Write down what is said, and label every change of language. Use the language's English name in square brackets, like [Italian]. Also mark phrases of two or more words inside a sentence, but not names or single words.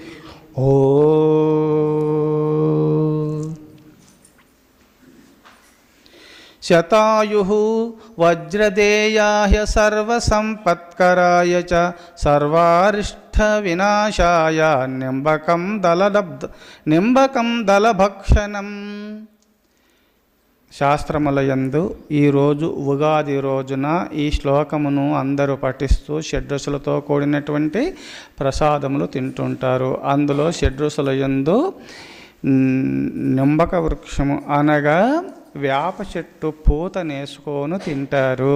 [Sanskrit] ओं शतायुः वज्रदेयाय सर्वसंपत्कराय च सर्वारिष्टविनाशाय निंबकं दलभक्षणं। [Telugu] శాస్త్రములయందు ఈరోజు ఉగాది రోజున ఈ శ్లోకమును అందరూ పఠిస్తూ షడ్రుచులతో కూడినటువంటి ప్రసాదములు తింటుంటారు. అందులో షడ్రుచులయందు నింబక వృక్షము అనగా వేప చెట్టు పూతనేసుకొని తింటారు.